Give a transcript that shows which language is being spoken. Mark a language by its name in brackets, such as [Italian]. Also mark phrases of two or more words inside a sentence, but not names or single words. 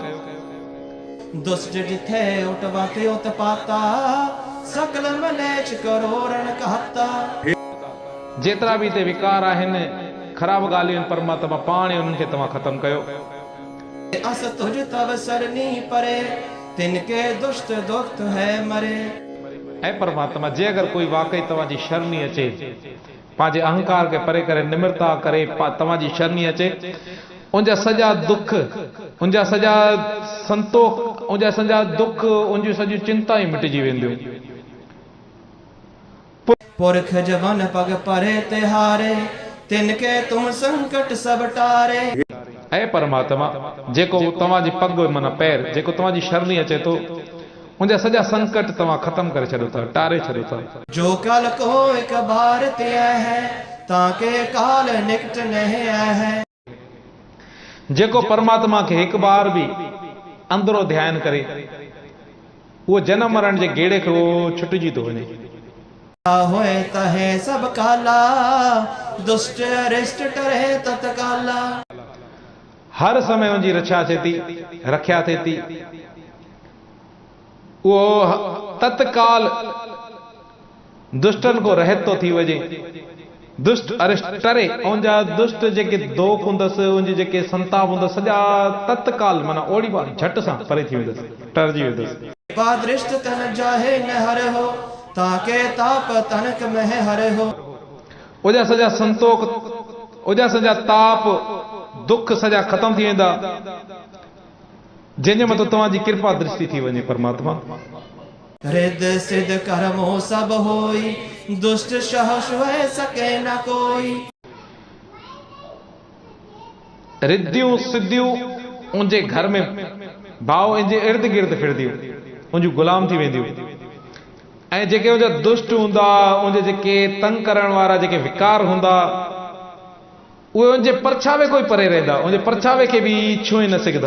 [Braj] दुष्ट जिथे उठवाते उत पाता सकल मलेच करोड़न कहता। [Sindhi] जेतिरा बि हिते विकार आहिनि, ख़राब ॻाल्हियूं आहिनि, परमात्मा पाण ई उन्हनि खे तव्हां ख़तमु कयो। [Braj] अस तुझ तव सरनी परे तिनके दुष्ट दुख है मरे। [Sindhi] ऐं परमात्मा जे अगरि कोई वाकई तव्हांजी शरणी अचे, पंहिंजे अहंकार खे परे करे निम्रता करे तव्हांजी शरणी अचे, उनजा सॼा दुख, उनजा सॼा संतोख, उनजा सॼा दुख, उनजूं सॼियूं चिंतायूं मिटिजी वेंदियूं। [Braj] पुरख जवन पग परे तिहारे, तिनके तुम संकट सब टारे। [Sindhi] ऐं परमात्मा जेको तव्हांजी पग माना पैर जेको तव्हांजी शरणी अचे थो, उनजा सॼा संकट तव्हां ख़त्म करे छॾो था, टारे छॾो था। [Braj] जो कल को एक बार त्या है, ताके काल निकट नहीं है। [Sindhi] जेको परमात्मा खे हिकु बार बि अंदरो ध्यानु करे, उहो जनम मरण जे गेड़े खे उहो छुटिजी थो वञे। [Braj] होए तहे सब काला, दुष्ट अरिष्ट टरे तत्काला। [Sindhi] हर समय उनजी रक्षा थिए थी, रख्या थिए थी। उहो तत्काल दुष्टन को रहित थो थी वञे। [Braj] दुष्ट अरिष्ट टरे, [Sindhi] उनजा दुष्ट जेके दोख हूंदसि, उनजी जेके संताप हूंदसि, सॼा तत्काल माना ओड़ी बार झट सां परे थी वेंदसि, टरजी वेंदसि। [Braj] दृष्ट तन जाहे न हर हो, ताके ताप तनक में हर हो। [Sindhi] उनजा सॼा संतोख, उनजा सॼा ताप दुख सॼा ख़तम थी वेंदा, जंहिंजे मथां तव्हांजी कृपा दृष्टि थी वञे। परमात्मा [Braj] रिद सिद्ध कर्मो सब होई, दुष्ट सह सुह सके न कोई। [Sindhi] रिद्धियूं सिद्धियूं उनजे घर में भाव इनजे इर्द गिर्द फिरदियूं, उनजूं गुलाम थी वेंदियूं। ऐं जेके उनजा दुष्ट हूंदा, उनजे जेके तंग करण वारा जेके विकार हूंदा, उहे उनजे परछावे कोई परे रहंदा, उनजे परछावे खे बि छुए न सघंदा।